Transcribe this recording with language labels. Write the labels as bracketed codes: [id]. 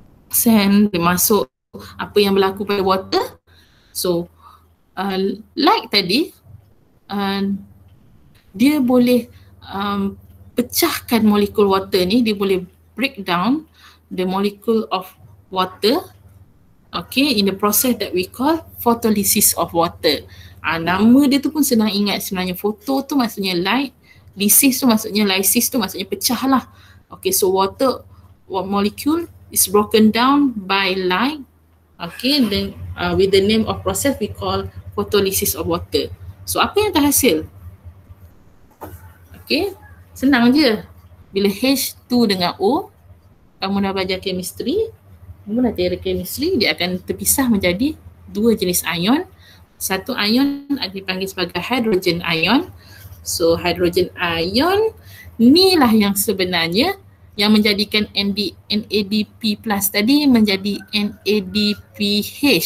[en] Then [ms] dia masuk, apa yang berlaku pada [en] water. So light [ms] tadi, dia boleh pecahkan molekul water ni, dia boleh [en] break down the molecule of water, okay, in the process that we call photolysis of water. [ms] Nama dia tu pun senang ingat sebenarnya. Photo tu maksudnya light, lysis tu maksudnya, lysis tu maksudnya pecah lah. [en] Okay, so water molecule is broken down by light, okay, then with the name of process we call photolysis of water. [ms] So apa yang terhasil? Okay, senang je. Bila H2 dengan O, kamu dah belajar chemistry, kamu dah teori chemistry, dia akan terpisah menjadi dua jenis ion. Satu ion dipanggil sebagai hydrogen ion. [en] So [ms] hydrogen ion ni lah yang sebenarnya yang menjadikan NADP+ tadi menjadi NADPH.